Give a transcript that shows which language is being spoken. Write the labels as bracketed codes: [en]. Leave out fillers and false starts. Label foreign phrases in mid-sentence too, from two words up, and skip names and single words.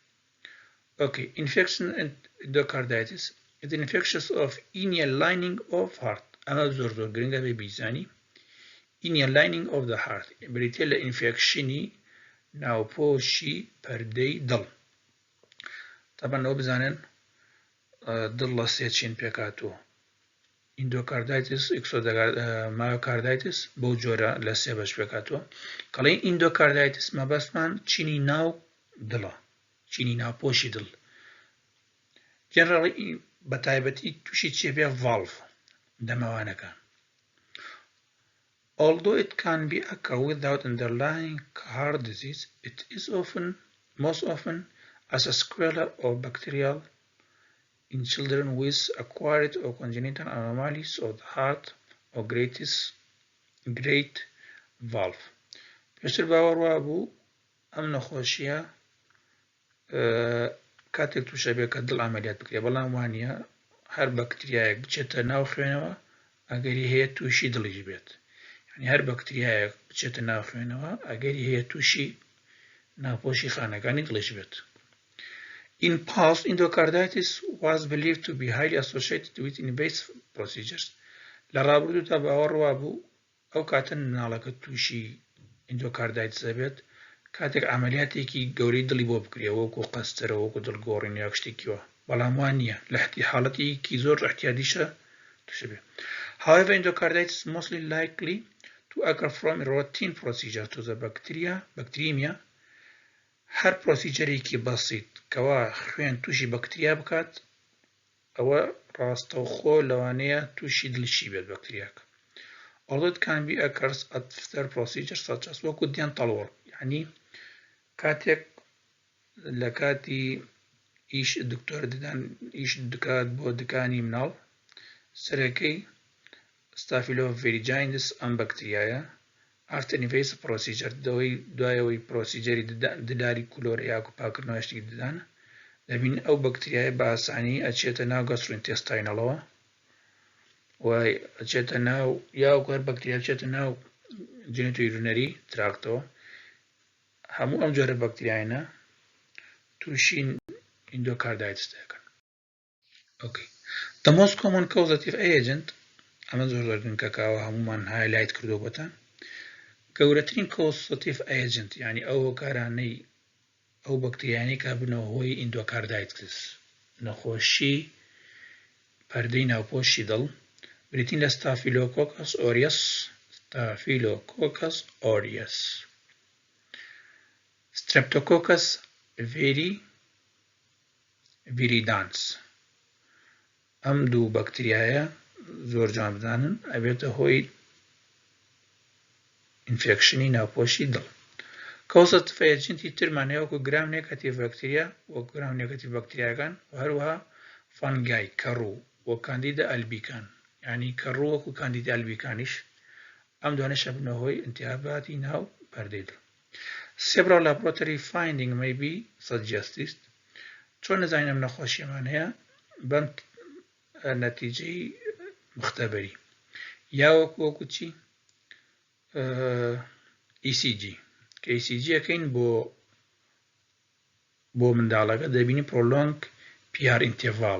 [en] Okay, infection endocarditis is an infection of inner lining of heart. [ckb] ئەمە زۆر گرنگە بێ بیزانی. [en] inner lining of the heart [ckb] بریتێ لە ئینفێکشنی ناوپۆشی پەردەی دڵ. طبعا ئەوە بزانن دڵ لە سێ چین پێکاتوە. [en] endocarditis, myocarditis [ckb] بۆ جۆرە لە سێ بەش پێکاتوە. کەڵێ endocarditis مەبەستمان چینی ناو دڵە، چینی ناوپۆشی دڵ. generally بەتایبەتی تووشی چێ بێ valve دەمەوانەکان. [en] Although it can be occur without underlying heart disease, it is most often as a sequela or bacterial in children with acquired or congenital anomalies of the heart or great valve. [ckb] پێشتر باوەڕوا بوو ئەم نەخۆشیە کاتێک تووشە بێ کە دڵ ئەمەلیات بکرێ، بەڵام وانە هەر بەکتریایەک بچێتە ناو خوێنەوە ئەگەری هەیە تووشی دڵیش بێت. هەر بەکتریایەک بچێتە ناو خوێنەوە ئەگەری هەیە تووشی ناوپۆشی خانەکانی دڵیش بێت. [en] In past, endocarditis was believed to be highly associated with invasive procedures. [ckb] لە ڕابردوودا باوەڕوا بوو ئەو کاتە مناڵەکە تووشی endocarditis بێت کاتێک ئەمەلیاتێکی گەورەی دڵی بۆ بکرێ وەکو قەستەرە وەکو دڵگۆڕین یا شتێکیوە، بەڵام وان نییە لە حاڵەتێکی زۆر احتیاطیشە تووشە بێت. [en] However, endocarditis is mostly likely to occur from a routine procedure to the bacteremia. [ckb] هەر پرۆسیجەرێکی بەسیط کەوا خوێن تووشی بەکتریا بکات ئەوە ڕاستەوخۆ لەوانەیە تووشی دڵشی بێت بەکتریاکە. [en] Although it can be occurs after procedures such as وەکو dental work، [ckb] یعنی کاتێک لە کاتی ئیش دکتۆر ددان ئیش دکات بۆ دکانی مناڵ سەرەکەی Staphylococcus ئەم بەکتریایە [en] after invasive procedure [ckb] دوایەوەی پرۆسیجەری دداری کولۆر یاکو پاکردنەوە شتێکی ددان دەبین ئەو بەکتریایە بە ئاسانی ئەچێتە ناو گەستڕۆئینتێستاینەڵەوە و ئەچێتە ناو یاکو هەر بەکتریا بچێتە ناو جێنیتۆیورینەری تراکتەوە. هەموو ئەم جۆرە بەکتریایانە تووشی endocarditis دەکەن. [en] Okay. The most common causative agent [ckb] ئەمە زۆر گرنگەکەوە هەمومان هایلایت کردو بۆتان. گەورەترین [en] causative agent [ckb] یعنی ئەو هۆکارانەی ئەو بەکتریانەی کە بنەوە هۆی endocarditis نەخۆشی پەردەی ناوپۆشی دڵ بریتین لە Staphylococcus aureus، Streptococcus viridans. ئەم دوو بەکتریایە زۆر جوان بدانن ئەبێتە هۆی ئینفێکشنی ناوپۆشی دڵ. [en] causative agenti [ckb] ترمان هەیە وەکو [en] gram negative [ckb] بەکتریا وەکو [en] gram negative [ckb] بەکتریاکان و هەروەها فەنگای کەڕوو وەکو کاندیدا ئەلبیکان، یعنی کەڕوو وەکو کاندیدا ئەلبیکانیش ئەم دوانەشە بنەوە هۆی ئیلتیهاباتی ناو پەردەی دڵ. [en] Several laboratory findings may be suggested. [ckb] چۆن نزانین ئەم نەخۆشیەمان هەیە بەم نەتیجەی مختبەری یا وەکو چی ECG کە ECG ئەەکەین بۆ منداڵەکە دەبینی [en] prolonged PR interval.